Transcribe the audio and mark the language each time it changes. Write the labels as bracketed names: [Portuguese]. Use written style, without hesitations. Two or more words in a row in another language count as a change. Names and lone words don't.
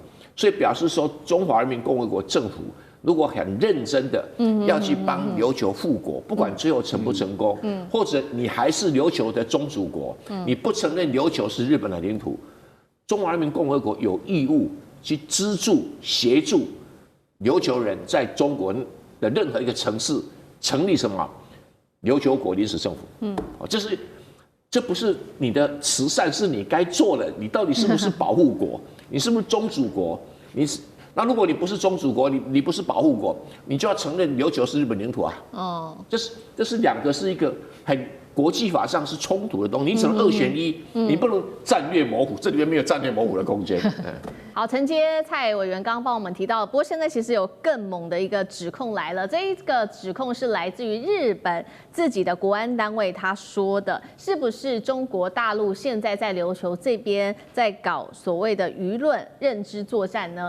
[Chinese] 所以表示說，中華人民共和國政府如果很認真的要去幫琉球復國，不管最後成不成功，或者你還是琉球的宗主國，你不承認琉球是日本的領土，中華人民共和國有義務去資助協助琉球人在中國的任何一個城市成立什麼琉球國臨時政府。這不是你的慈善，是你該做的。你到底是不是保護國？你是不是宗主國？那如果你不是宗主国，你不是保護國，你就要承認琉球是日本領土啊。這是兩個是一個很國際法上是衝突的東西，你只能二選一，你不能戰略模糊，這裡面沒有戰略模糊的空間。好，承接蔡委員剛剛幫我們提到，不過現在其實有更猛的一個指控來了，這一個指控是來自于日本自己的國安單位，他說的是不是中國大陸現在在琉球這邊在搞所謂的輿論認知作戰呢？